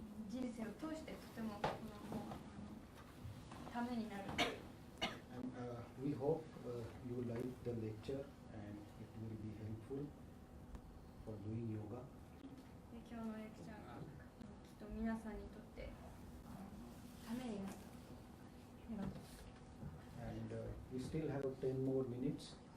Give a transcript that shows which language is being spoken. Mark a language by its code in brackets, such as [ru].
[ja] 人生を通してとてもこの本はためになる。 [en] And we hope you like the lecture and it will be helpful for doing yoga. [ja] 今日のレクチャーがきっと皆さんにとってためになる。 [en] And we still have 10 more minutes.